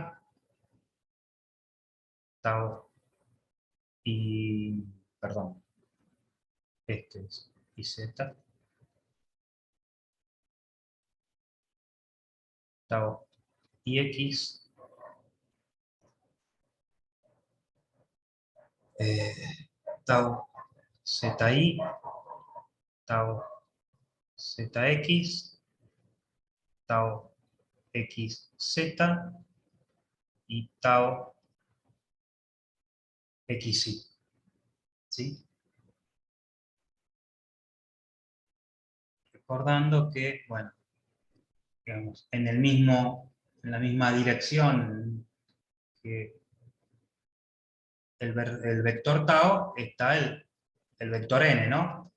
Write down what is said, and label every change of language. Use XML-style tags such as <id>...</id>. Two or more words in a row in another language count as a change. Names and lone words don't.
<es>tau y, perdón, este es y Z, tau y X, tau ZI, tau ZX tau xz y tau xy. ¿Sí? Recordando que, bueno, digamos, en la misma dirección que el vector tau está el vector n, ¿no?</es>